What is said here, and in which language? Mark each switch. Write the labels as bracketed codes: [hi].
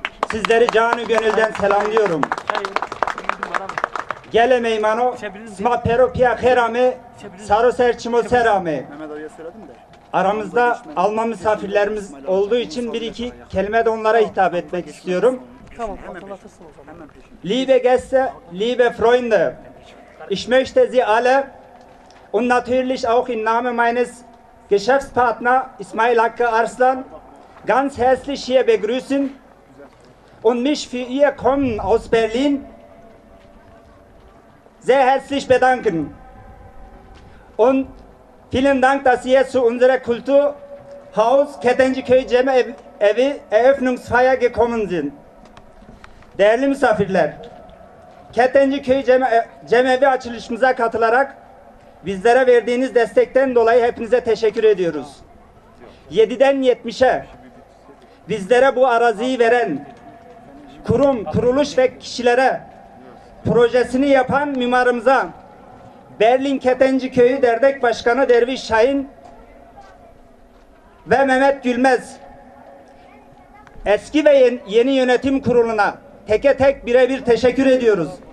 [tr] Sizleri canı gönülden selamlıyorum. [zza] Gele meymano, sma pero pia herame, saro serçimo serame. [tr] Aramızda Alman misafirlerimiz olduğu için bir iki kelime de onlara hitap etmek istiyorum. [de] Liebe Gäste, liebe Freunde, ich möchte Sie alle und natürlich auch im Namen meines Geschäftspartners İsmail Hakkı Arslan ganz herzlich hier begrüßen und mich für Ihr Kommen aus Berlin sehr herzlich bedanken. Und vielen Dank, dass Sie zu unserer Kulturhaus Kettenci Cemevi Eröffnungsfeier gekommen sind. [tr] Değerli misafirler, Kettenci Cemevi açılışımıza katılarak bizlere verdiğiniz destekten dolayı hepinize teşekkür ediyoruz. 7'den 70'e bizlere bu araziyi veren kurum, kuruluş ve kişilere, projesini yapan mimarımıza, Berlin Kettenci Köyü Dernek Başkanı Derviş Şahin ve Mehmet Gülmez, eski ve yeni yönetim kuruluna teke tek birebir teşekkür ediyoruz.